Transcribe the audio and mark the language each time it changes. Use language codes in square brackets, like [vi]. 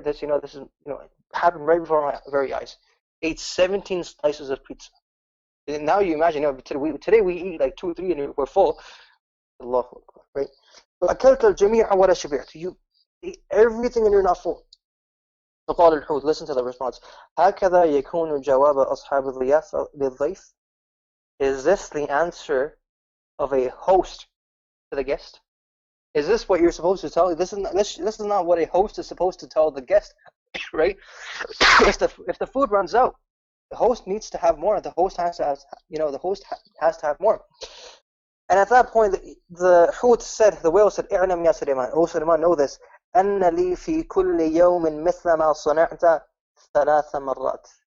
[en] This is, happened right before my very eyes. Ate 17 slices of pizza. And now you imagine, today we eat like 2 or 3 and we're full. Allahu Akbar, right? [ar] فأكلت الجميع ولا شبعت. [en] You eat everything and you're not full. [ar] فقال الحوت, [en] listen to the response. [ar] هكذا يكون جواب أصحاب الضيافة للضيف. [en] Is this the answer of a host to the guest? Is this what you're supposed to tell? This is not what a host is supposed to tell the guest, right? If the food runs out, the host needs to have more. The host has to have, the host has to have more. And at that point, the Hut said, the whale said, [ar] "اعلم يا سليمان, [en] O Suleiman, know this. [ar] أن لي في كل يوم مثل ما صنعت 3 مرات."